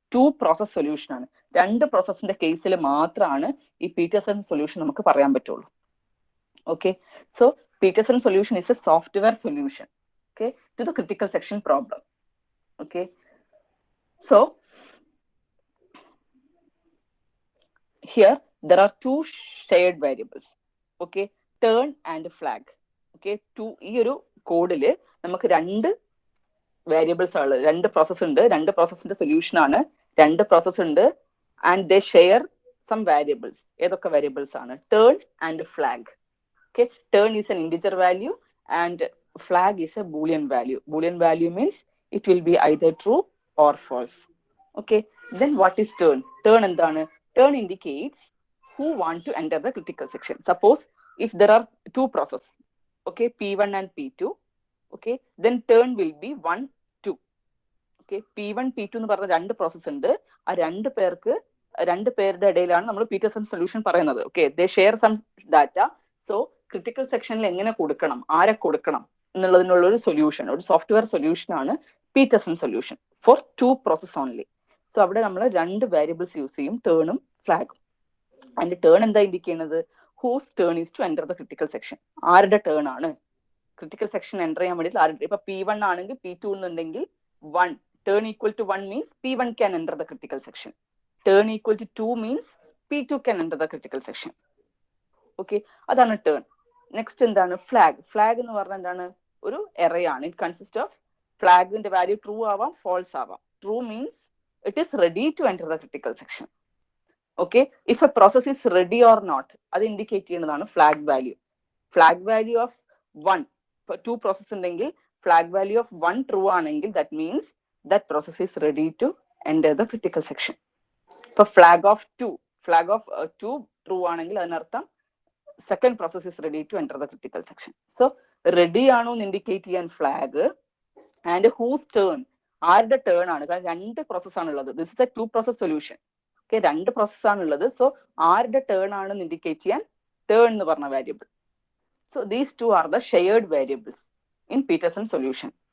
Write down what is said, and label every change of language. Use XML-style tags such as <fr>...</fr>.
<ml>Two process solution ആണ്, രണ്ട് പ്രോസസ്സിന്റെ കേസിൽ മാത്രമാണ് ഈ പീറ്റേഴ്സൺ സൊല്യൂഷൻ നമുക്ക് പറയാൻ പറ്റുള്ളൂ.</ml> <en>Okay, so Peterson solution is a software solution, okay, to the critical section problem. Okay, so here there are two shared variables, okay, turn and flag.</en> <ml>Okay, ഈ ഒരു കോഡില് നമുക്ക് രണ്ട് വേരിയബിൾസ് ആണ്, രണ്ട് പ്രോസസ് ഉണ്ട്, രണ്ട് പ്രോസസ്സിന്റെ സൊല്യൂഷൻ ആണ്, രണ്ട് പ്രോസസ് ഉണ്ട്,</ml> <en>And they share some variables.</en> <ml>ഏതൊക്കെ വേരിയബിൾസ് ആണ്?</ml> <en>Turn and flag. Okay, turn is an integer value and flag is a boolean value. Boolean value means it will be either true or false. Okay, then what is turn?</en> <ml>Turn endana?</ml> <en>Turn indicates who want to enter the critical section. Suppose if there are two processes, okay, P1 and P2, okay, then turn will be 1, 2.</en> <ml>Okay, P1 P2 എന്ന് പറഞ്ഞ രണ്ട് process ഉണ്ട്. ആ രണ്ട് പേരുടെ ഇടയിലാണ് നമ്മൾ Pietersen solution പറയുന്നത്. ഓക്കെ,</ml> <en>They share some data.</en> <ml>So critical സെക്ഷനിൽ എങ്ങനെ കൊടുക്കണം, ആരെ കൊടുക്കണം എന്നുള്ളതിനുള്ള ഒരു സൊല്യൂഷൻ, ഒരു സോഫ്റ്റ്വെയർ സൊല്യൂഷൻ ആണ് Pietersen solution for to process only. So അവിടെ നമ്മൾ രണ്ട് വേരിയബിൾസ് യൂസ് ചെയ്യും, ടേണും ഫ്ലാഗും. അതിന്റെ ടേൺ എന്താ ഇൻഡിക്കേറ്റ് ചെയ്യുന്നത്?</ml> <en>Whose turn is to enter the critical section.</en> <ml>ആരുടെ ടേൺ ആണ് ക്രിട്ടിക്കൽ സെക്ഷൻ എൻ്റർ ചെയ്യാൻ വേണ്ടിയിട്ട് ആരുടെ? ഇപ്പൊ P1 ആണെങ്കിൽ P2 എന്നുണ്ടെങ്കിൽ</ml> <en>1, turn equal to 1 means P1 can enter the critical section. Turn equal to 2 means P2 can enter the critical section.</en> <ml>Okay, അതാണ് turn. Next എന്താണ്? ഫ്ലാഗ്. ഫ്ലാഗ് എന്ന് പറഞ്ഞാൽ എന്താണ്? ഒരു എറേ ആണ്.</ml> <en>it consist of</en> <ml>ഫ്ലാഗിന്റെ value true ആവാം, false ആവാം.</ml> <en>True means it is ready to enter the critical section. Okay, if a process is ready or not,</en> <ml>അത് ഇൻഡിക്കേറ്റ് ചെയ്യുന്നതാണ് flag value.</ml> <en>Flag value of 1, two process ഉണ്ടെങ്കിൽ flag value of 1 true ആണെങ്കിൽ that means that process is ready to enter the critical section. For flag of 2 true ആണെങ്കിൽ അതിനർത്ഥം second process is ready to enter the critical section. So ready ആണോ എന്ന് indicate ചെയ്യാൻ flag,</en> <ml>and whose turn, ആരുടെ turn ആണ്, കാരണം രണ്ട് process ആണുള്ളത്.</ml> <en>This is a two process solution.</en> <ml>Okay, രണ്ട് പ്രോസസ് ആണുള്ളത്. സോ ആരുടെ ടേൺ ആണെന്ന് ഇൻഡിക്കേറ്റ് ചെയ്യാൻ ടേൺ എന്ന് പറഞ്ഞ variable.</ml> <en>So these two are the shared variables in Peterson solution.</en>